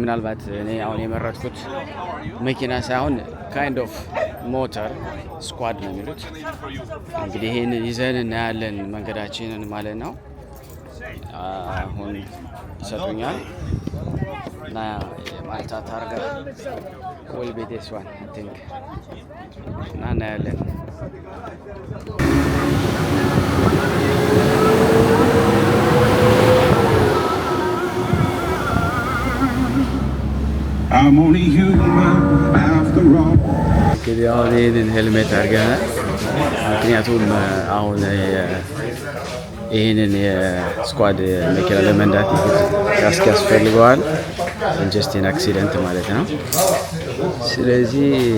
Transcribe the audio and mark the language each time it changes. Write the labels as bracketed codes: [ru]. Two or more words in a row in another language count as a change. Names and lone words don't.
[am] ምናልባት እኔ አሁን የመረጥኩት መኪና ሳይሆን [en] kind of motor [am] ስኳድ ነው የሚሉት። እንግዲህ ይሄን ይዘን እናያለን መንገዳችንን ማለት ነው። አሁን ይሰጡኛል እና የማልታ ታርጋ [en] will be this one I think [am] እና እናያለን። [en] I'm only human after all. [am] እንግዲህ አሁን ይህንን ሄልሜት አድርገናል። ምክንያቱም አሁን ይህንን የስኳድ መኪና ለመንዳት ካስክ ያስፈልገዋል። ኢንጀስቲን አክሲደንት ማለት ነው። ስለዚህ